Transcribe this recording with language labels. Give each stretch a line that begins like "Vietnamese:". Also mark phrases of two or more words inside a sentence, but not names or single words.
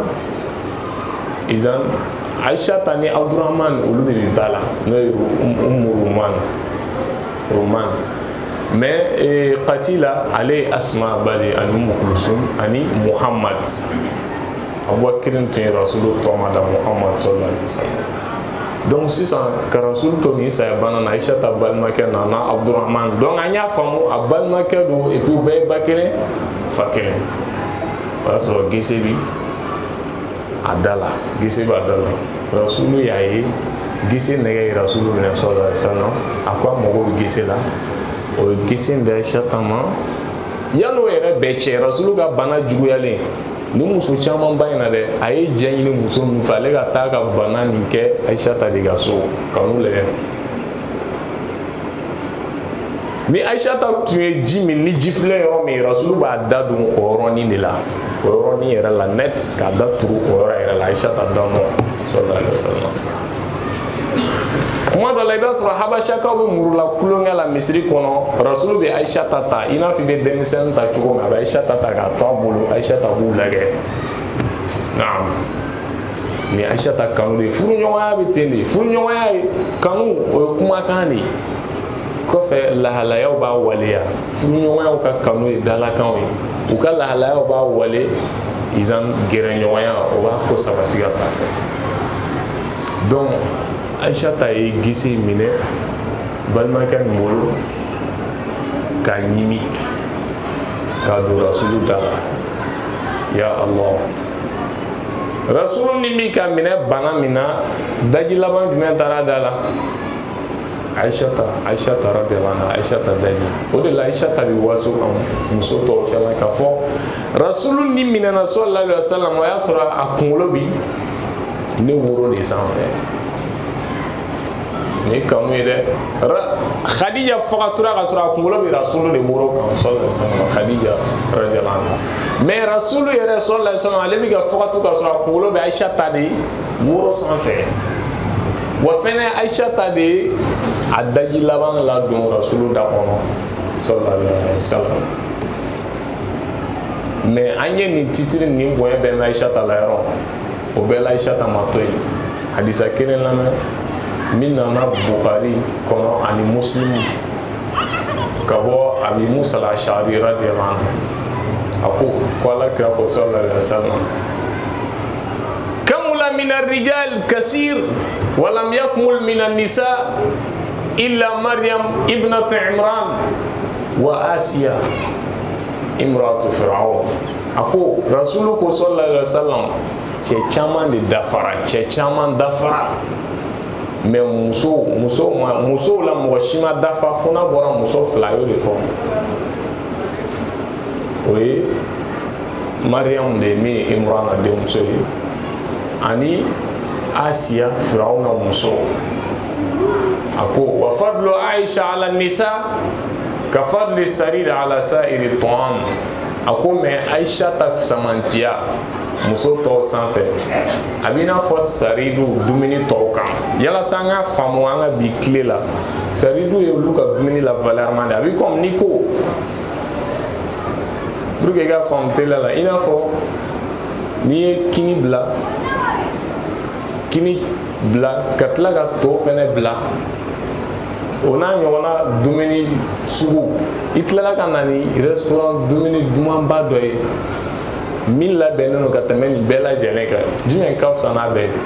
Bambara: Izan Aisha ta ni Abdurrahman olu de bɛ ba la, n'o ye Ummu Ruman. Mais Katila ale ye Asma ba de, ani Ummu Kulsum ani Muhammad. Abubakar tun ye rasulu tɔgɔma da Muhammad
Arabic: صلى الله عليه وسلم.
Bambara: Donc sisan ka rasulu to ni saya bana na Aisha ta balimakɛ nana Abdurrahman. Donc an y'a faamu a balimakɛ don
French: et puis
Bambara: u bɛɛ ye ba kelen fa kelen. O y'a sɔrɔ gese bi a da la, gese b'a da la. Rasulu y'a ye gese nɛgɛ ye rasulu minɛ
Arabic: صلى الله عليه وسلم,
Bambara: a ko a mago bɛ gese la, o ye gese da Aisha ta ma. Yan'o yɛrɛ bɛɛ cɛ rasulu ka bana juguyalen ni muso caman ba in na dɛ, a ye jɛ ɲini muso ninnu fɛ ale ka taa ka bana nin kɛ Aisha ta de ka so, kanu lajɛ. Ni Aisha ta tun ye ji min ni ji filɛ yɔrɔ min rasulu b'a da don o yɔrɔnin de la, o yɔrɔnin yɛrɛ la net k'a da turu o yɔrɔ yɛrɛ la Aisha ta da nɔ
Arabic: صلى الله عليه وسلم.
Bambara: Kuma dɔ la i b'a sɔrɔ habashakaw bɛ murula kulonkɛ la misiri kɔnɔ, rasulu bɛ Aisha ta ta i n'a fɔ i bɛ denmisɛnnin ta cogo min a bɛ Aisha ta ta k'a to a bolo, Aisha ta b'u lajɛ. Naam, ni Aisha ta kanu de ye, furuɲɔgɔnya bɛ ten de, furuɲɔgɔnya ye kanu o ye kumakan de ye. Kɔfɛ lahalayaw b'a waleya, furuɲɔgɔnyaw ka kanu ye dalakanw ye, u ka lahalayaw b'a wale, izan gɛrɛɲɔgɔnya o b'a ko sabati ka taa fɛ. Donc Aisha ta ye gese minɛ balimakɛ nin bolo k'a ɲimi k'a don rasulu da la.
Arabic: يا الله,
Bambara: rasulu ni min ka minɛ bana min na, daji laban jumɛn taara da la? Aisha ta
Arabic: رضي الله عنها,
Bambara: Aisha ta daji. O de la Aisha ta bɛ waso kan muso tɔw cɛla k'a fɔ rasulu ni minɛna
Arabic: صلى الله عليه وسلم,
Bambara: o y'a sɔrɔ a kunkolo bi ne woro de sanfɛ. Ni kanu ye dɛ, Khadija fagatura ka sɔrɔ a kunkolo bɛ rasulu de woro kan
Arabic: صلى الله عليه وسلم,
Bambara: Khadija
Arabic: رضي الله عنها.
Bambara: Mais rasulu yɛrɛ
Arabic: صلى الله عليه وسلم
Bambara: ale bɛ ka fagatu ka sɔrɔ a kunkolo bɛ Aisha ta de woro sanfɛ. wa fɛnɛ Aisha ta de a daji laban la don Rasulu da kɔnɔ
Arabic: صلى الله عليه وسلم.
Bambara: Mais an ye nin titre nin bonya bɛ Aisha ta la yɔrɔ o bɛɛ la Aisha ta ma to yen hadisa kelen lamɛn min nana Bukhari kɔnɔ ani Muslim ka bɔ Abi Musa al-Ash'ari
Arabic: رضي الله عنه
Bambara: a ko Ala kira ko
Arabic: صلى الله عليه وسلم كمل من الرجال كثير ولم يكمل من النساء إلا مريم ابنة عمران وآسية امرأة فرعون.
Bambara: Ako Rasulullah
Arabic: صلى الله عليه وسلم
Bambara: cɛ caman de dafara, cɛ caman dafara, mais muso la mɔgɔ si ma dafa fo n'a bɔra muso fila y'o de fɔ. O ye Mariam de min ye Imran denmuso ye ani Asiya Firawuna muso. A ko
Arabic: وفضل عائشة على النساء كفضل الثريد على سائر الطعام.
Bambara: A ko mais Aisha ta samantiya muso tɔw sanfɛ a b'i n'a fɔ saridu dumuni tɔw kan. Yala sa an ka faamu an ka bi tile la saridu ye olu ka dumuni la valeur man de a b'i comme ni ko
French: pour que
Bambara: i ka faamu teliya la i n'a fɔ n'i ye kini bila ka tila ka to fɛnɛ bila o n'a ɲɔgɔnna dumuni sugu i tilala ka na ni restaurant dumuni dumanba dɔ ye min labɛnnen don ka tɛmɛ nin bɛɛ lajɛlen kan jumɛn ka fisa n'a bɛɛ ye.